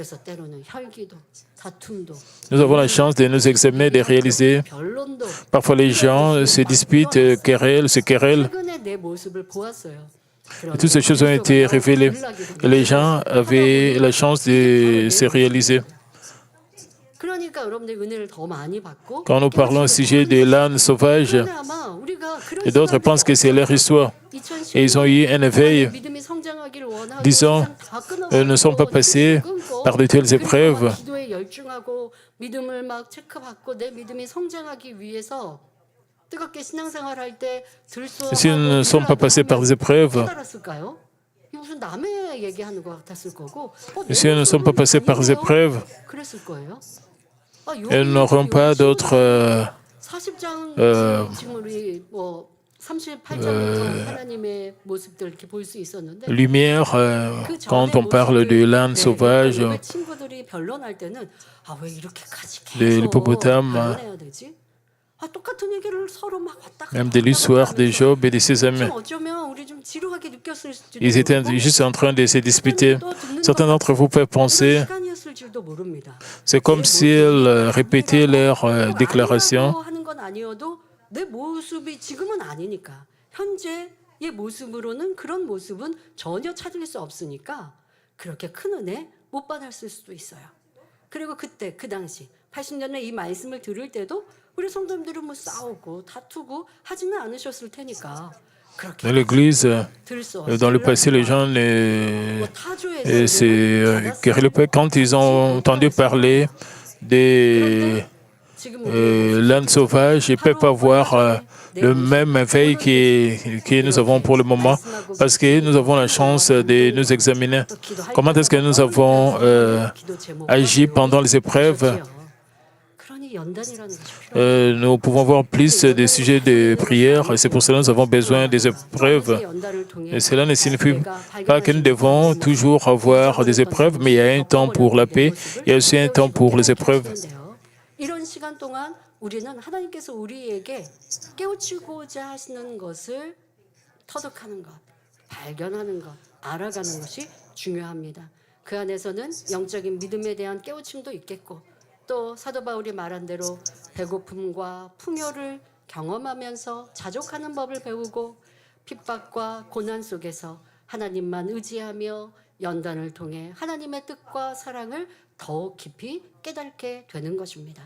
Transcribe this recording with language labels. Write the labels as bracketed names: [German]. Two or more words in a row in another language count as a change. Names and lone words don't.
[French] Nous avons la chance de nous examiner, de réaliser. Parfois, les gens se disputent, se querellent. Et toutes ces choses ont été révélées. Et les gens avaient la chance de se réaliser. [Korean] 그러니까 여러분들 은혜를 더 많이 받고 [French] Quand nous parlons au sujet de l'âne sauvage, [Korean] 그런데 아마 우리가 그런 [French] et d'autres [Korean] 시간들이 [French] pensent que c'est leur histoire. Et ils ont [Korean] 2016년 [French] eu un éveil, [Korean] 믿음이 성장하기를 원하고 [French] disons, [Korean] 세상 다 끊어버리고 [French] ne sont pas passés [Korean] 끊고 [French] par de telles [Korean] 그리고 막 [French] épreuves. [Korean] 기도에 열중하고 믿음을 막 체크받고 내 믿음이 성장하기 위해서 뜨겁게 신앙생활 할 때 들쏘하고 [French] S'ils ne sont pas passés par des épreuves, [Korean] 깨달았을까요? 이게 무슨 남의 얘기하는 것 같았을 거고 내 [French] s'ils ne sont pas passés par des [Korean] 모습은 [French] épreuves, [Korean] 그랬을 거예요. [French] ils n'auront pas d'autres [Korean] 40장 지금 우리 뭐 38장부터 하나님의 모습들 이렇게 볼 수 있었는데 [French] lumières quand on parle de l'âne sauvage, [Korean] 친구들이 변론할 때는 왜 이렇게까지 [French] de [Korean] 계속 [French] l'hippopotame, [Korean] 변론해야 되지? 똑같은 얘기를 서로 막 왔다 갔다 [French] même de l'histoire de Job et de ses amis. [Korean] 어쩌면 우리 좀 지루하게 느꼈을 수도 [French] Ils étaient juste en train de se disputer. Certains d'entre vous peuvent penser, [Korean] 시간이었을지도 모릅니다. [French] c'est comme s'ils répétaient leurs déclarations. [Korean] 하는 건 아니어도 내 모습이 지금은 아니니까 현재의 모습으로는 그런 모습은 전혀 찾을 수 없으니까 그렇게 큰 은혜 못 받았을 수도 있어요. 그리고 그때 그 당시 80년에 이 말씀을 들을 때도 우리 성도님들은 뭐 싸우고 다투고 하지는 않으셨을 테니까 그렇게 [French] Dans l'Église, [Korean] 들을 수 [French] dans le passé, les gens se querellaient pas. Quand ils ont entendu parler de l'âne sauvage, ils ne peuvent pas avoir le même éveil que nous avons pour le moment, parce que nous avons la chance de nous examiner. Comment est-ce que nous avons agi pendant les épreuves? Nous pouvons voir plus des sujets de prière, et c'est pour cela que nous avons besoin des épreuves. Et cela ne signifie pas que nous devons toujours avoir des épreuves, mais il y a un temps pour la paix, il y a aussi un temps pour les épreuves. [Korean] 이런 시간 동안 우리는 하나님께서 우리에게 깨우치고자 하시는 것을 터득하는 것, 발견하는 것, 알아가는 것이 중요합니다. 그 안에서는 영적인 믿음에 대한 깨우침도 있겠고 또 사도 바울이 말한 대로 배고픔과 풍요를 경험하면서 자족하는 법을 배우고 핍박과 고난 속에서 하나님만 의지하며 연단을 통해 하나님의 뜻과 사랑을 더욱 깊이 깨닫게 되는 것입니다.